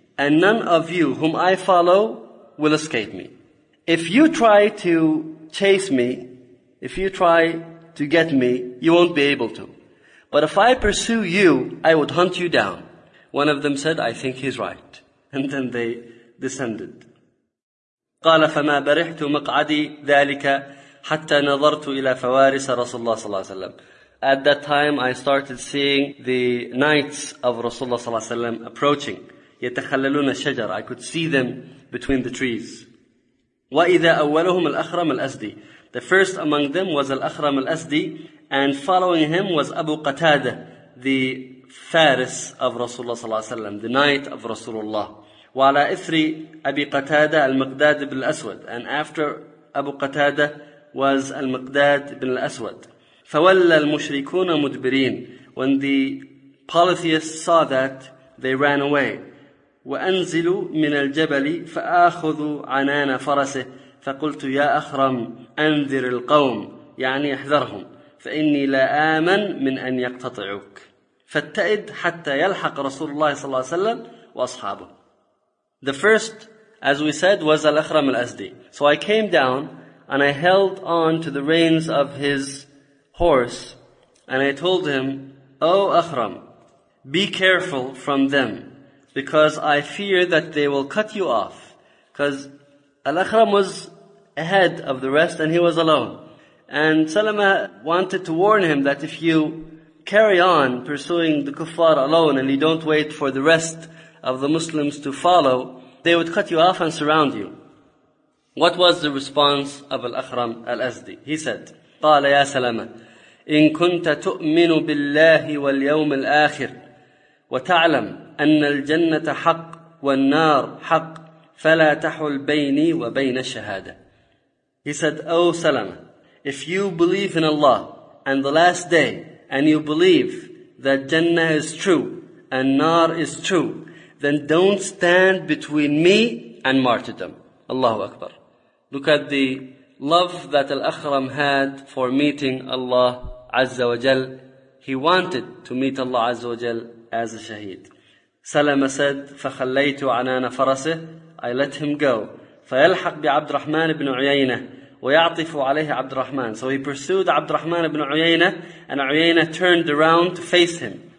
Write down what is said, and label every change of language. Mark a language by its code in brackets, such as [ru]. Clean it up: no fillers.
[en] And none of you whom I follow will escape me. If you try to chase me, if you try to get me, you won't be able to. But if I pursue you, I would hunt you down. One of them said, I think he's right. And then they descended. [ar] قال فما برحت مقعدي ذلك حتى نظرت إلى فوارس رسول الله صلى الله عليه وسلم. [en] At that time, I started seeing the knights of Rasulullah صلى الله عليه وسلم approaching. [ar] يتخللون الشجر. [en] I could see them between the trees. [ar] وإذا أولهم الأخرم الأسدي. [en] The first among them was Al-Akhram Al-Asdi, and following him was Abu Qatada, the Faris of Rasulullah sallallahu alayhi wa sallam, the knight of Rasulullah. [ar] وَعَلَىٰ إِثْرِ أَبِي قَتَادَ الْمَقْدَادِ بِنْ الْأَسْوَدِ. [en] And after Abu Qatada was Al-Maqdad ibn al-Aswad. [ar] فَوَلَّ الْمُشْرِكُونَ مُدْبِرِينَ. [en] When the polytheists saw that, they ran away. [ar] وَأَنْزِلُوا مِنَ الْجَبَلِ فَآخُذُوا عَنَانَ فَرَسِهِ فقلت يا أخرم أنذر القوم يعني احذرهم فإني لا آمن من أن يقتطعوك فاتئد حتى يلحق رسول الله صلى الله عليه وسلم وأصحابه. [en] The first, as we said, was Al-Akhram Al-Asdi. So I came down and I held on to the reins of his horse and I told him, O Akhram, be careful from them because I fear that they will cut you off. Because Al-Akhram was ahead of the rest and he was alone. And Salama wanted to warn him that if you carry on pursuing the kuffar alone and you don't wait for the rest of the Muslims to follow, they would cut you off and surround you. What was the response of Al-Akhram Al-Azdi? He said, [ar] قال يا سلمة إن كنت تؤمن بالله واليوم الآخر وتعلم أن الجنة حق والنار حق فلا تحل بيني وبين الشهادة. [en] He said, O Salama, if you believe in Allah and the last day, and you believe that Jannah is true and Nar is true, then don't stand between me and martyrdom. Allahu Akbar. Look at the love that Al-Akhram had for meeting Allah Azza wa Jal. He wanted to meet Allah Azza wa Jal as a shaheed. Salama said, [ar] فَخَلَّيْتُ عَنَانَ فَرَسِهِ. [en] I let him go. [ar] فَيَلْحَقْ بِعَبْدِ رَحْمَانِ بْنُ عُيَيْنَةِ وَيَعْطِفُ عَلَيْهِ عَبْدِ الرَّحْمَنِ. [en] So he pursued عَبْدِ الرَّحْمَنِ بْنُ عُيَيْنَةِ, and عُيَيْنَةِ turned around to face him.